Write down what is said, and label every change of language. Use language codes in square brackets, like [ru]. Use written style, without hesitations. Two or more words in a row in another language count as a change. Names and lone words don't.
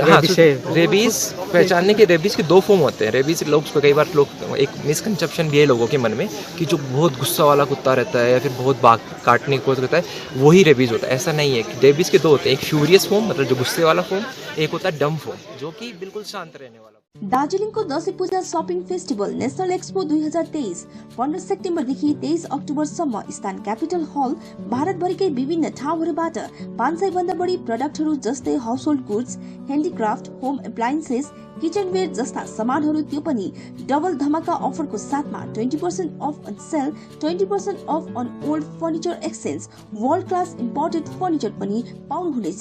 [hi] हाँ, रेबीज पहचानने के, रेबीज के 2 फॉर्म होते हैं। रेबीज लोग कई बार लोग एक मिसकंसेप्शन भी है लोगों के मन में कि जो बहुत गुस्सा वाला कुत्ता रहता है या फिर बहुत भाग काटने को रहता है वही रेबीज होता है, ऐसा नहीं है। रेबीज के 2 होते हैं, एक [en] furious form [hi] मतलब जो गुस्से वाला फॉर्म, एक होता है [en] dumb form [hi] जो कि बिल्कुल शांत रहने वाला। [ne] दार्जिलिङको दशैं पूजा शपिङ फेस्टिभल नेशनल एक्सपो 2023 15 सेप्टेम्बरदेखि 23 अक्टोबरसम्म स्थान क्यापिटल हल भारतभरिकै विभिन्न ठाउँहरूबाट 500 भन्दा बढी प्रडक्टहरू जस्तै [en] household goods, [ne] ह्यान्डिक्राफ्ट, [en] home appliances, [ne] किचनवेयर जस्ता सामानहरू, त्यो पनि डबल धमाका अफरको साथमा [en] 20% off on sale, 20% off on old furniture exchange, world class imported furniture [ne] पनि पाउनुहुनेछ।